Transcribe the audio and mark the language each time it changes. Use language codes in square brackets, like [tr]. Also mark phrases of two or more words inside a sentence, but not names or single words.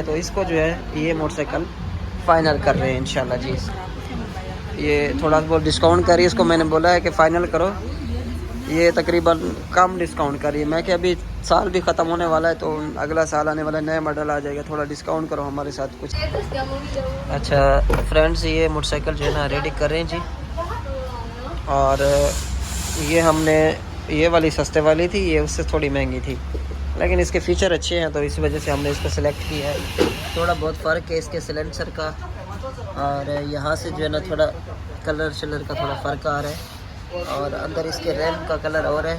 [hi] तो इसको जो है ये मोटरसाइकिल फ़ाइनल कर रहे हैं इंशाल्लाह जी। ये थोड़ा बहुत डिस्काउंट करिए, इसको मैंने बोला है कि फ़ाइनल करो। ये तकरीबन कम डिस्काउंट करिए। मैं कि अभी साल भी ख़त्म होने वाला है, तो अगला साल आने वाला नया मॉडल आ जाएगा, थोड़ा डिस्काउंट करो हमारे साथ कुछ। [id] Terus kamu video. [hi] अच्छा फ्रेंड्स, ये मोटरसाइकिल जो है ना रेडी कर रहे हैं जी, और ये हमने ये वाली सस्ते वाली थी, ये उससे थोड़ी महंगी थी, लेकिन इसके फ़ीचर अच्छे हैं तो इस वजह से हमने इसको सेलेक्ट किया है। थोड़ा बहुत फ़र्क है इसके सिलेंसर का, और यहाँ से जो है ना थोड़ा कलर शलर का थोड़ा फ़र्क आ रहा है, और अंदर इसके रैम का कलर और है।